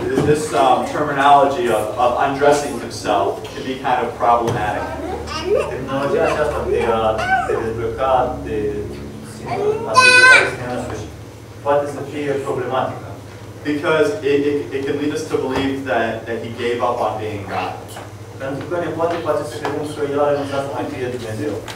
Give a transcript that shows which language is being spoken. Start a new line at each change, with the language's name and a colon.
English: This terminology of undressing himself can be kind of problematic.
Romanian: Terminologia aceasta de a se dezbrăca de sine însuși poate să fie problematică.
English: Because it can lead us to believe that he gave up on being God.
Romanian: Pentru că ne poate face să credem că El a renunțat să mai fie Dumnezeu.